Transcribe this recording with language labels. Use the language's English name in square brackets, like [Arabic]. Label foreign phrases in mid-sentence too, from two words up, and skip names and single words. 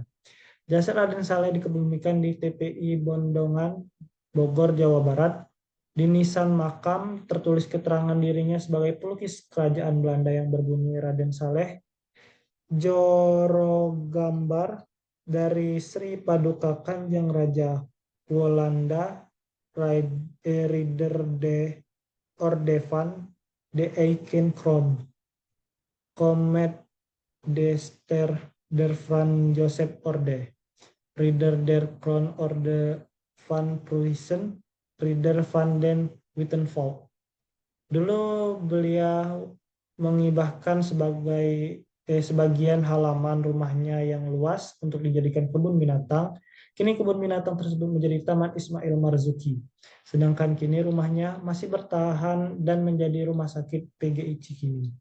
[Indonesian] Jasad Raden Saleh dikebumikan di TPI Bondongan, Bogor, Jawa Barat. Di nisan makam tertulis keterangan dirinya sebagai pelukis kerajaan Belanda yang berbunyi Raden Saleh, Joro gambar dari Sri Paduka Kanjeng Raja Walanda, [Dutch] Ridder de Ordevan de Eichenkron, Comet de Ster der Franz Joseph Orde, Ridder der Kroon Orde van Pruisen, Ridder van den Wittenvalk. [Indonesian] Dulu beliau mengibahkan sebagian halaman rumahnya yang luas untuk dijadikan kebun binatang. Kini kebun binatang tersebut menjadi Taman Ismail Marzuki. Sedangkan kini rumahnya masih bertahan dan menjadi rumah sakit PGI Cikini.